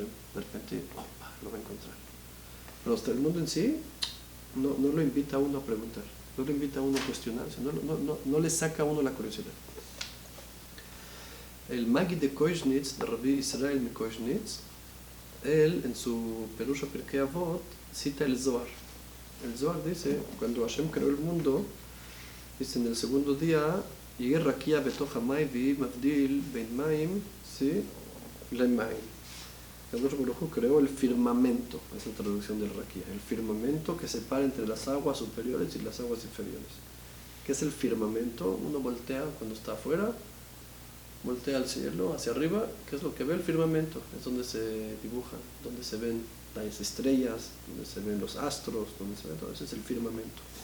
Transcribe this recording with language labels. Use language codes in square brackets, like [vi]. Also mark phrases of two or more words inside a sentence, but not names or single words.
[es] De repente, lo va a encontrar. Pero hasta el mundo en sí no lo invita a uno a preguntar, no lo invita a uno a cuestionarse, no le saca a uno la curiosidad. El Magid de Koishnitz, de Rabbi Israel de Koishnitz, él en su Perusha Pirkei Avot cita el Zohar. El Zohar dice, cuando Hashem creó el mundo, dice en el segundo día, [he] יהי רקיע בתוך המים ויהי מבדיל בין מים, ¿sí? [es] Lemayim. [he] קדוש ברוך הוא [es] creó el firmamento, es la traducción del Rakia, el firmamento que separa entre las aguas superiores y las aguas inferiores. ¿Qué es el firmamento? Uno voltea cuando está afuera, voltea al cielo, hacia arriba, ¿qué es lo que ve el firmamento? Es donde se dibujan, donde se ven las estrellas, donde se ven los astros, donde se ve todo eso, es el firmamento.